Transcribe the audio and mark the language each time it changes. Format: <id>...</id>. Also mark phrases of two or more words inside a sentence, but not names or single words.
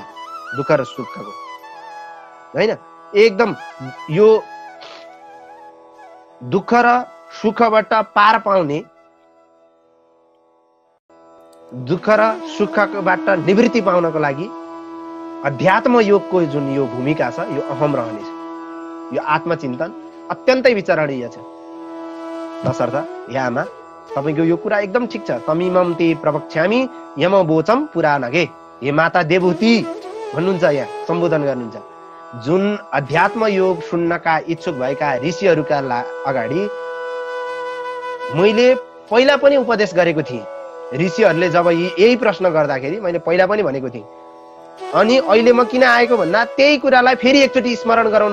<ne>दुःख र सुखको हैन, एकदम यो दुःख र सुखबाट पार पाउने, दुःख र सुखबाट निवृत्ति पाउनको लागि अध्यात्म योगको जुन यो भूमिका छ यो अहम रहनेछ। यो आत्मचिन्तन अत्यन्तै विचारणीय छ। तसर्थ हे आमा, तपाईको यो कुरा एकदम ठिक छ।</ne> <sa>तमिमम ते प्रवक्ष्यामि यम वोचम पुराणगे।</sa> <ne>हे माता देवहूति भन्नुहुन्छ, यहाँ सम्बोधन गर्नुहुन्छ। जुन अध्यात्म योग सुन्नका इच्छुक भएका ऋषिहरूका अगाडि मैले पहिला पनि उपदेश गरेको थिएँ। ऋषिहरूले जब यही प्रश्न गर्दाखेरि मैले पहिला पनि भनेको थिएँ। अनि अहिले म किन आएको भन्दा त्यही कुरालाई फेरि एकचोटि स्मरण गराउन।</ne>